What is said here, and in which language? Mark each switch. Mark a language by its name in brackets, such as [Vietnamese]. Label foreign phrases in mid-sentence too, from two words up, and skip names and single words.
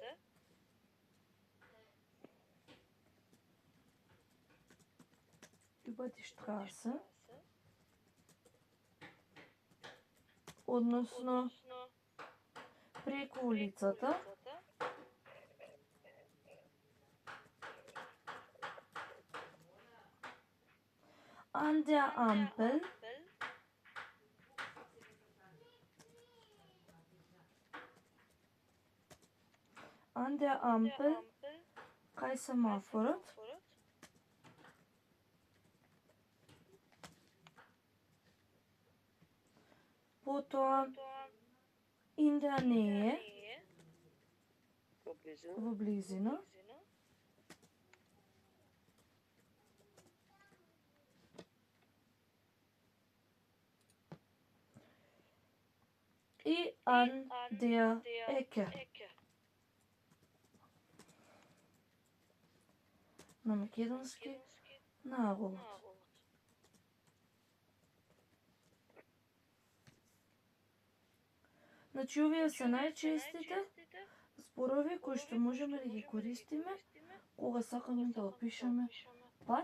[German] Über die Straße. [Macedonian] Односно преку улицата. [German] An der Ampel. An der Ampel, [Macedonian] кај семафорот. [German] Потоа in der Nähe, [Macedonian] во близина. [German] И an der Ecke. [Macedonian] На македонски наголот. Значи, овие се најчестите зборови кои што можеме да ги користиме кога сакаме да опишеме пат.